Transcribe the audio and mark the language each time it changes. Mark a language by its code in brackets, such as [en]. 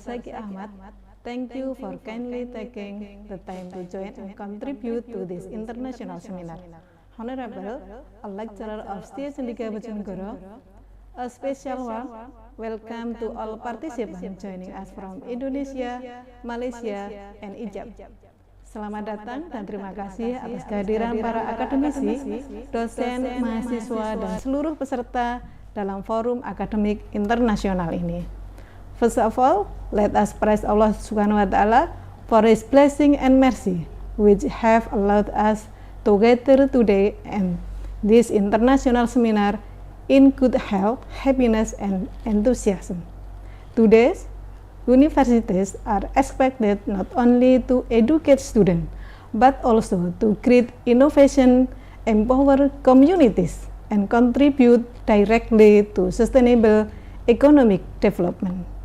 [en] Zaki Ahmad, thank you for kindly taking the time to join and contribute to this international seminar. Honorable, a lecturer of State Cendekia Bojonegoro, a special warm welcome to all participants joining us from Indonesia, Malaysia, and Egypt. [id] Selamat datang dan terima kasih atas kehadiran para akademisi, dosen, mahasiswa, dan seluruh peserta dalam forum akademik internasional ini. [en] First of all, let us praise Allah Subhanahu wa Ta'ala for His blessing and mercy, which have allowed us to gather today and this international seminar in good health, happiness, and enthusiasm. Today's universities are expected not only to educate students, but also to create innovation, empower communities, and contribute directly to sustainable economic development.